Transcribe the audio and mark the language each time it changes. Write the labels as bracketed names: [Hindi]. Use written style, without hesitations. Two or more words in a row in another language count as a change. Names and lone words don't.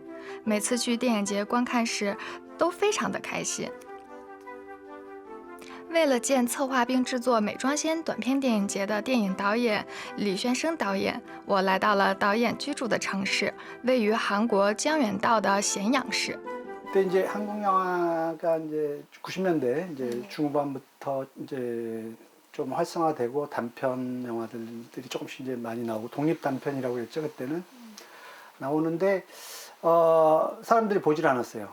[Chinese] 每次去电影节观看时，都非常的开心。为了见策划并制作美妆仙短片电影节的电影导演李炫生导演，我来到了导演居住的城市，位于韩国江原道的咸阳市。 [Korean] 그때 이제 한국 영화가 이제 90년대 이제 중후반부터 이제 좀 활성화되고 단편 영화들이 조금씩 이제 많이 나오고 독립 단편이라고 했죠 그때는 나오는데 사람들이 보질 않았어요.